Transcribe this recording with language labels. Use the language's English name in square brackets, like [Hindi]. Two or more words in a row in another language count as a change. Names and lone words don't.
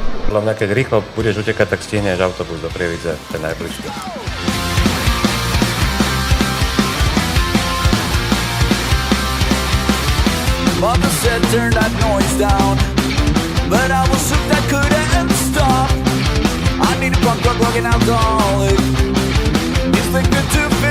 [Slovak] Podľa mňa, keď rýchlo budeš utekať, tak stihneš autobus do Prievidze, ten najbližšie. [English] Mother said turn that noise down, but I was hooked, I couldn't stop. I need a punk rock, rock and alcoholic. It's like the two